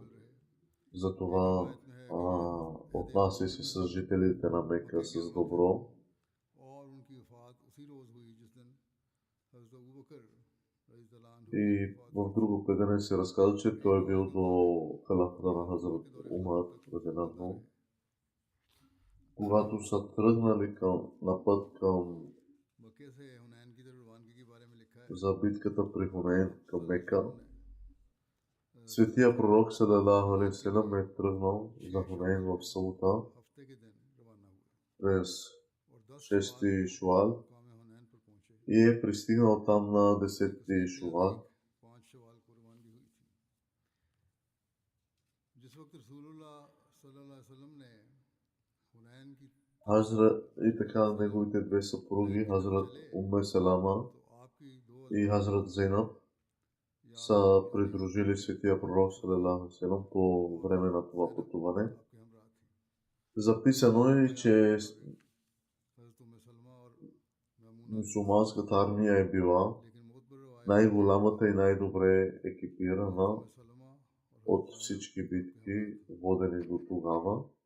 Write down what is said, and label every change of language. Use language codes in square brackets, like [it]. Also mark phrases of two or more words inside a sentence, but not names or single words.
[bg] Затова отнася се с жителите на Мека с добро И в друго предание се разказва, че той е бил до халафата на Хазрат Умар, радиалlahu. Когато са тръгнали на път за битката при Хунейн към Мека, светия пророк [ar] صلى الله عليه وسلم [bg] е тръгнал за Хунейн в Саута през 6 Шуал и е пристигнал там на 10 Шуал. И така неговите две съпруги, Хазрат Умме Салама и Хазрат Зейнаб, са придружили светия пророк [ar] صلى الله عليه وسلم [bg] по време на това пътуване. Записано е, че мюсюлманската армия е била най-голямата и най-добре екипирана от всички битки, водени до тогава.